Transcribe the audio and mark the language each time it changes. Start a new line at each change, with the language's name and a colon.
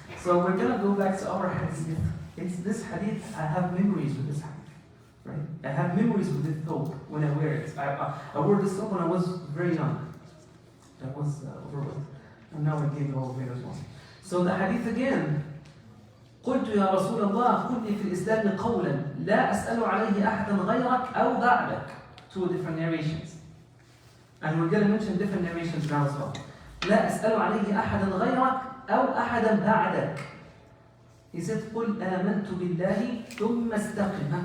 English: So we're gonna go back to our hadith. It's this hadith, I have memories with this hadith. Right? I have memories with this thobe when I wear it. I wore this thobe when I was very young. I was overweight. And now I gained all weight as well. So the hadith again.
Arabic: قلت يا رسول الله خذ لي في الإسلام قولا لا أسأل عليه أحدا غيرك أو بعدك.
English: Two different narrations. And we're going to mention different narrations now as well.
Arabic: لا أسأل عليه أحدا غيرك أو أحدا بعدك.
English: He said
Arabic: قل آمنت بالله ثم استقم.